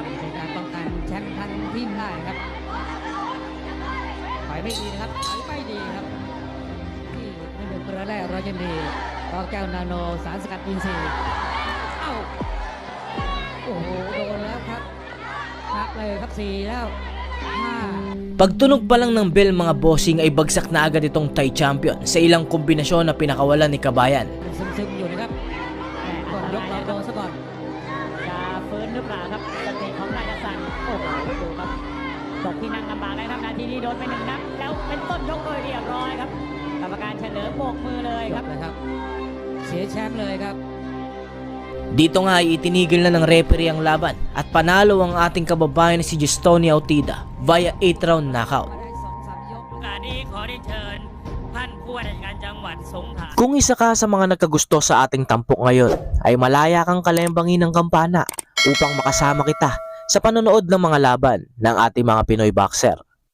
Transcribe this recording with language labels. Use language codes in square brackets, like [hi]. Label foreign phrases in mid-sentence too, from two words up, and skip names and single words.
[th] ในการป้องกันแชมป์ทั้งทีมได้ครับถอยไม่ดีนะครับถอยไม่ดีครับที่ในหนึ่งประแรกเราจะมีรองแก้วนาโนสารสกัดอินทรีย์เอ้าโอ้โหโดนแล้วครับนับเลยครับ4แล้ว5 [tl] Pagtunog pa lang ng bell mga bossing ay bagsak na agad itong Thai champion sa ilang kombinasyon na pinakawalan ni Kabayan. [th] ซึมๆอยู่นะครับก่อนยกเราโดนซะก่อน จะฟื้นหรือเปล่าครับสเตะของราชสันโอ้โหดูครับตกที่นั่งลำบากเลยครับนาทีนี้โดนไป1 นัดแล้วเป็นต้นยกโดยเรียบร้อยครับกรรมการเฉลิมโบกมือเลย ค ค รั รั บบ นะครับเสียแชมป์เลยครับ [tl] Dito nga ay itinigil na ng referee ang laban at panalo ang ating kababayan na si Justoni Autida via 8th round knockout. [th] มาได้2-3 ยก โอกาสนี้ขอได้เชิญท่านผู้ว่าราชการจังหวัดสงขลา [tl] Kung isa ka sa mga nagkagusto sa ating tampok ngayon, ay malaya kang kalembangin ng kampana upang makasama kita sa panonood ng mga laban ng ating mga Pinoy boxer.